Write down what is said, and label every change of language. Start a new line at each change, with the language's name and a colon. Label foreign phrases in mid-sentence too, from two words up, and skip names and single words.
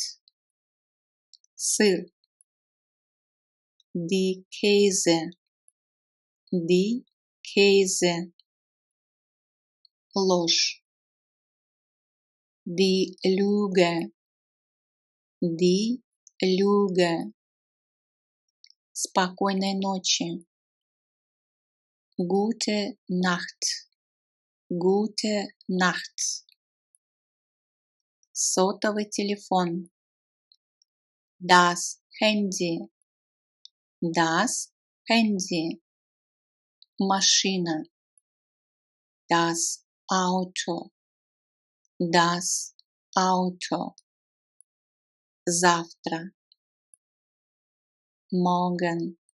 German: Сыр. Die Käse. Die Käse. Ложь. Die Lüge. Die Lüge.
Russian: Спокойной ночи.
German: Gute Nacht. Gute Nacht.
Russian: Сотовый телефон.
German: Das Handy. Das Handy. Машина. Das Auto. Das Auto. Завтра. Morgen.